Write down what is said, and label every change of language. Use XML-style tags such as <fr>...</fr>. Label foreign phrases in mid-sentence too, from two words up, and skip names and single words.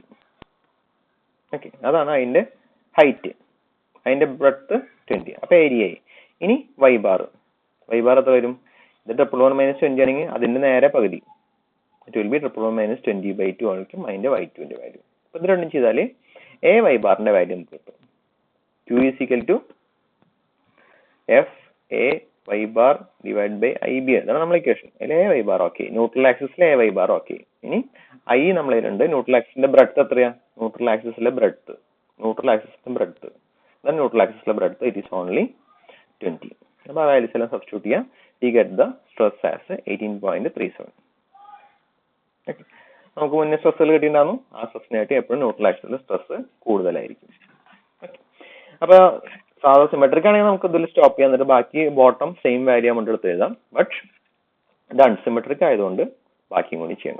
<ml>ഓക്കെ, അതാണ് അതിന്റെ ഹൈറ്റ്. അതിന്റെ ബ്രെഡ്ത്ത് 20. അപ്പൊ ഏരിയ ആയി. ഇനി</ml> <en>y bar</en> <ml>എത്ര വരും? ഇത് 111 minus 20 ആണെങ്കിൽ അതിന്റെ നേരെ പകുതി.</ml> <en>it will be 111 minus 20/2</en> <ml>ആയിരിക്കും അതിന്റെ y2 ന്റെ വാല്യൂ. അപ്പൊ ഇത് രണ്ടും ചെയ്താൽ</ml> <en>a y bar</en> <ml>ന്റെ വാല്യൂ നമുക്ക് കിട്ടും.</ml> <en>Q is equal to F A y bar divided by IB.</en> <ml>അതാണ് നമ്മുടെ ഇക്വേഷൻ. അതിൽ</ml> <en>a y bar</en> <ml>ഓക്കെ, ന്യൂട്രൽ ആക്സിസിലെ</ml> <en>a y bar</en> <ml>ഓക്കെ. ഇനി I നമ്മളുണ്ട്. ന്യൂട്രൽ ആക്സിസിന്റെ ബ്രെഡ്ത്ത് എത്രയാ? ന്യൂട്രൽ ആക്സിസിലെ ബ്രെഡ്ത്ത് ന്യൂട്രൽ ആക്സിസിലെ ബ്രെഡ്ത്ത്</ml> <en>it is only 20.</en> <ml>അപ്പോൾ ആ വാല്യൂസ് എല്ലാം സബ്സ്റ്റിറ്റ്യൂട്ട് ചെയ്യാം.</ml> <en>We get the stress as 18.37.</en> <ml>ഓക്കെ, നമുക്ക് മുന്നേ സ്ട്രെസ്സുകൾ കിട്ടിയിട്ടുണ്ടായിരുന്നു. ആ സ്ട്രെസ്സിനായിട്ട് എപ്പോഴും ന്യൂട്രൽ ആക്സിസിലെ സ്ട്രെസ് കൂടുതലായിരിക്കും. ഓക്കെ, അപ്പൊ സാധാ സിമെട്രിക് ആണെങ്കിൽ നമുക്ക് ഇതിൽ സ്റ്റോപ്പ് ചെയ്യാൻ, എന്നിട്ട് ബാക്കി ബോട്ടം</ml> <en>same value</en> <ml>നമ്മൾ എടുത്ത് എഴുതാം. ബട്ട് ഇത് അൺസിമെട്രിക് ആയതുകൊണ്ട് ബാക്കിയും കൂടി ചെയ്യണം.</ml>